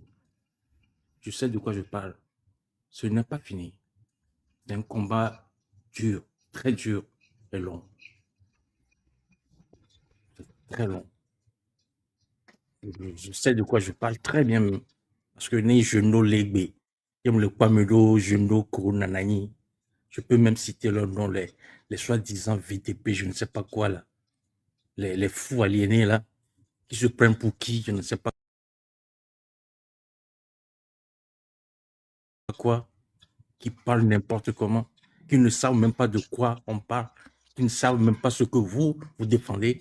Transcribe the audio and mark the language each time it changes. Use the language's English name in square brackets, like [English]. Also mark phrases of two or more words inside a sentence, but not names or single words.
[French] Je sais de quoi je parle. Ce n'est pas fini. C'est un combat dur, très dur et long. Très long. Je sais de quoi je parle très bien. Parce que [Fon] né je no legbe. Le Pamelo, je no Koronanani. [French] Je peux même citer leur nom, les soi-disant VTP, je ne sais pas quoi là. Les fous aliénés là, qui se prennent pour qui, je ne sais pas quoi, qui parlent n'importe comment, qui ne savent même pas de quoi on parle, qui ne savent même pas ce que vous défendez.